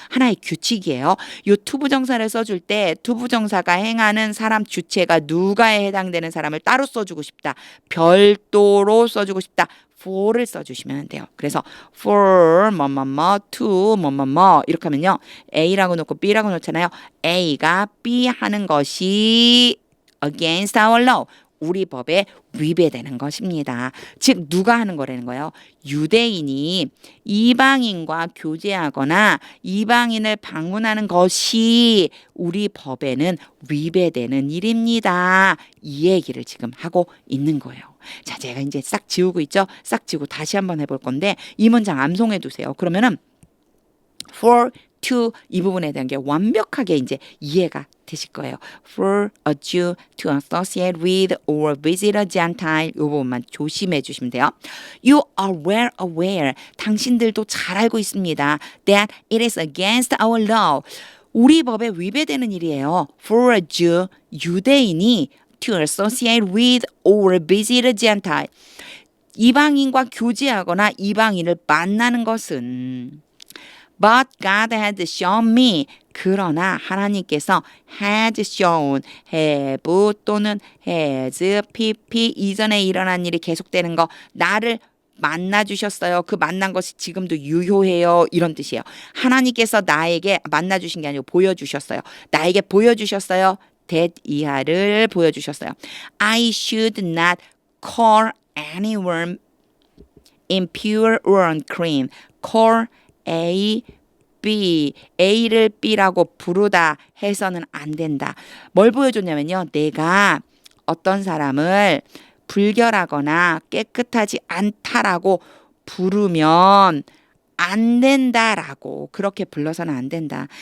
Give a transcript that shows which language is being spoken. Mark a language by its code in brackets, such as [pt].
[ko] 하나의 규칙이에요. 이 투부정사를 써줄 때 투부정사가 행하는 사람 주체가 누가에 해당되는 사람을 따로 써주고 싶다. 별도로 써주고 싶다. for를 써주시면 돼요. 그래서 for 뭐뭐뭐 to 뭐뭐뭐 이렇게 하면요. A라고 놓고 B라고 놓잖아요. A가 B 하는 것이 against our law. 우리 법에 위배되는 것입니다. 즉 누가 하는 거라는 거예요. 유대인이 이방인과 교제하거나 이방인을 방문하는 것이 우리 법에는 위배되는 일입니다. 이 얘기를 지금 하고 있는 거예요. 자, 제가 이제 싹 지우고 있죠. 싹 지우고 다시 한번 해볼 건데 이 문장 암송해 두세요. 그러면은 for, to 이 부분에 대한 게 완벽하게 이제 이해가 되실 거예요. [en] For a Jew to associate with or visit a Gentile [ko] 이 부분만 조심해 주시면 돼요. [en] You are well aware. [ko] 당신들도 잘 알고 있습니다. [en] That it is against our law. [ko] 우리 법에 위배되는 일이에요. [en] For a Jew, [ko] 유대인이 [en] to associate with or visit a Gentile. [ko] 이방인과 교제하거나 이방인을 만나는 것은 [en] But God had shown me. [ko] 그러나 하나님께서 had shown, have 또는 has, pp 이전에 일어난 일이 계속되는 거 나를 만나주셨어요. 그 만난 것이 지금도 유효해요. 이런 뜻이에요. 하나님께서 나에게 만나주신 게 아니고 보여주셨어요. 나에게 보여주셨어요. that 이하를 보여주셨어요. [en] I should not call anyone impure or unclean. [ko] call A, B, A를 B라고 부르다 해서는 안 된다. 뭘 보여줬냐면요. 내가 어떤 사람을 불결하거나 깨끗하지 않다라고 부르면 안 된다라고 그렇게 불러서는 안 된다.